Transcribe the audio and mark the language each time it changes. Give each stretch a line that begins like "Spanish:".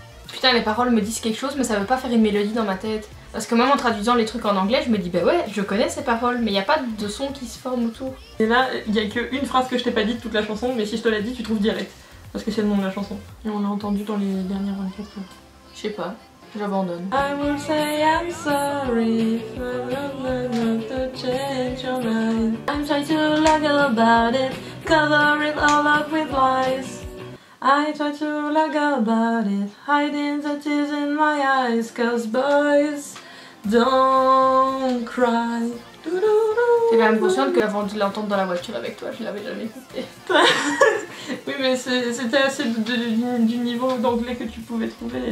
French: Putain, les paroles me disent quelque chose, mais ça veut pas faire une mélodie dans ma tête. Parce que même en traduisant les trucs en anglais, je me dis bah ouais, je connais ces paroles, mais il y a pas de son qui se forme autour. Et là, il y a qu'une phrase que je t'ai pas dit de toute la chanson, mais si je te l'ai dit, tu trouves direct. Parce que c'est le nom de la chanson. Et on l'a entendu dans les dernières 24 heures. Je sais pas, j'abandonne.
English: I will say I'm sorry to change your mind. I'm trying to lie about it, cover it all up with lies. I try to lie about it, hiding the tears in my eyes, cause boys don't cry.
French: T'es quand même consciente que avant de l'entendre dans la voiture avec toi, je l'avais jamais écouté. Oui, mais c'était assez du niveau d'anglais que tu pouvais trouver.